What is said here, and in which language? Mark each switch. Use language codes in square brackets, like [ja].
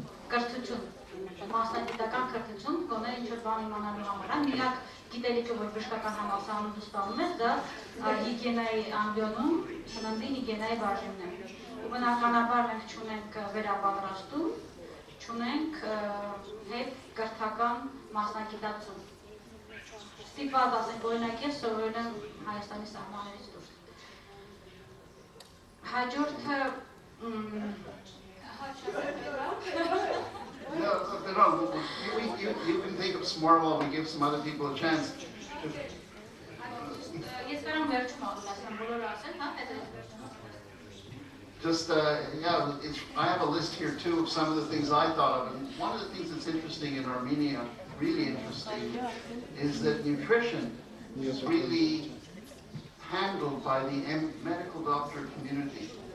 [hy] կրթություն, մասնագիտական կրթություն, գոնե ինչ-որ բան իմանալու համար, միակ գիտելիքը, որ բժշկական համալսարանում ստանում է, դա հիգիենայի ամբիոնում սննդի հիգիենայի բաժինն է։ Ու բնականաբար մենք չունենք վերապատրաստում, չունենք հետ կրթական մասնագիտացում։ Ստիպված ասենք, օրինակ ես սովորել եմ Հայաստանի սահմաններից դուրս։ Հաջորդը [en] No, you can think of some more while we give some other people a chance. [hy] Ես կարամ վերջում ասեմ, բոլորը ասեն, հա, [en] Just, yeah, I have a list here too of some of the things I thought of. And one of the things that's interesting in Armenia, really interesting, is that nutrition is really handled by the medical doctor community.